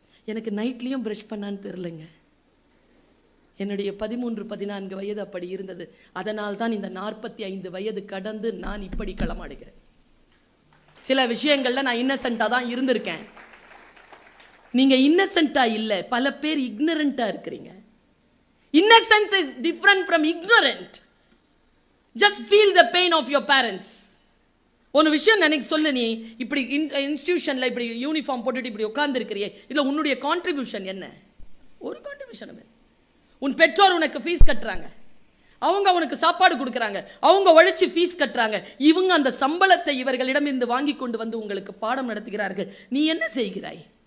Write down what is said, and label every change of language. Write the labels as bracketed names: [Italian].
[Tamil] எனக்கு நைட்லயும் பிரஷ் பண்ணான்னு தெரியலங்க. என்னுடைய 13-14 வயது அப்படி இருந்தது. அதனால் தான் இந்த 45 வயது கடந்து நான் இப்படி களமாடுகிறேன். சில விஷயங்கள்ல நான் இன்னசென்ட்டா தான் இருந்திருக்கேன். நீங்க இன்னசென்ட்டா இல்ல, பல பேர் இக்னரண்டா இருக்கிறீங்க. [English] Innocence is different from ignorant. Just feel the pain of your parents. [Tamil] ஒரு விஷயம் நினைக்க சொல்லு, நீ இப்படி இன்ஸ்டிடியூஷன்ல இப்படி யூனிஃபார்ம் போட்டுட்டு இப்படி உட்கார்ந்து இருக்கிறியே, இதுல உன்னுடைய கான்ட்ரிபியூஷன் என்ன? ஒரு கான்ட்ரிபியூஷன். உன் பெற்றோர் உனக்கு ஃபீஸ் கட்டுறாங்க, அவங்க உனக்கு சாப்பாடு கொடுக்குறாங்க, அவங்க உழைச்சி ஃபீஸ் கட்டுறாங்க. இவங்க அந்த சம்பளத்தை இவர்களிடம் இருந்து வாங்கி கொண்டு வந்து உங்களுக்கு பாடம் நடத்துகிறார்கள். நீ என்ன செய்கிறாய்?